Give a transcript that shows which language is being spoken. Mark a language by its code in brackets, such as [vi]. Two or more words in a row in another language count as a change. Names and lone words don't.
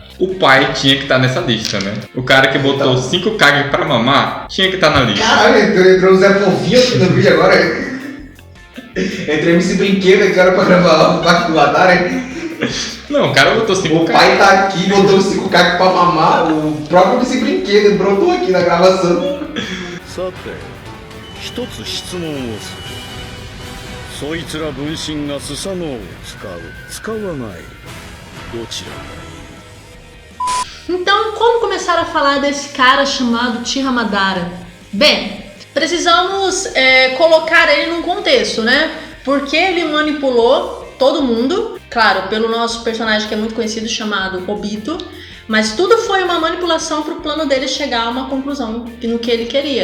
[pt] O pai tinha que estar nessa lista, né? O cara que botou 5 Kage pra mamar tinha que estar na lista. Caralho, entrou o Zé Povinho aqui no vídeo agora. Entrei nesse brinquedo aqui agora pra gravar o parque do Madara. Não, o cara botou 5 O pai tá aqui, botou 5 Kage pra mamar. O próprio desse brinquedo brotou aqui na gravação. [ja] さて、一つ質問をする。そいつら分身がスサノオを使わない。どちらがいい？ [pt] Então, como começar a falar desse cara chamado Uchiha Madara? Bem, precisamos colocar ele num contexto, né? Porque ele manipulou todo mundo, claro, pelo nosso personagem que é muito conhecido chamado Obito, mas tudo foi uma manipulação para o plano dele chegar a uma conclusão no que ele queria.